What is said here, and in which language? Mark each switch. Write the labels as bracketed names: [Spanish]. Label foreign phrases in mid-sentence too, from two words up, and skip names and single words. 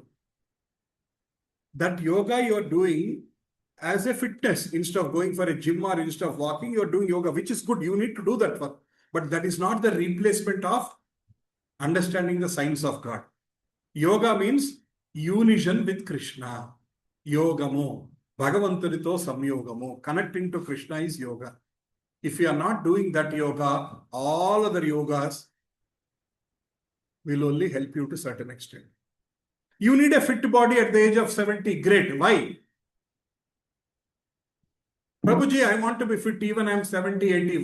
[English] That yoga you are doing as a fitness, instead of going for a gym or instead of walking, you are doing yoga, which is good. You need to do that work. But that is not the replacement of understanding the science of God. Yoga means unison with Krishna. [Telugu] Yogamo. భగవంతదితో సంయోగమో. [English] Connecting to Krishna is yoga. If you are not doing that yoga, all other yogas will only help you to a certain extent. You need a fit body at the age of 70. Great. Why? Prabhuji, I want to be fit even I am 70, 80.